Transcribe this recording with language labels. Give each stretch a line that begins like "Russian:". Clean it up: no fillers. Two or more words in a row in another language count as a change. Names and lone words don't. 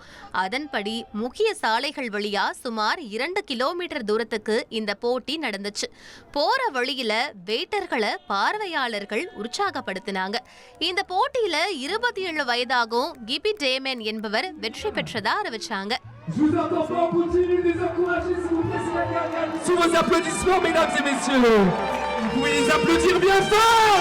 Tamil: அதன்படி முக்கிய சாலைகள் வழியா சுமார் 2 கிலோமீட்டர் தூரத்துக்கு இந்த போட்டி நடந்துச்சு. போற வழியில வெயிட்டர்களை பார்வையாளர்கள் உற்சாகப்படுத்தினாங்க. இந்த போட்டியில 27 வயதாகும் கிபி டேமன் என்பவர் வெற்றி பெற்றதா அறிவிச்சாங்க.
French: Je vous entends pas, on continue de les encourager, s'il vous plaît, c'est la dernière. Sous vos applaudissements, mesdames et messieurs. Vous pouvez les applaudir bien fort.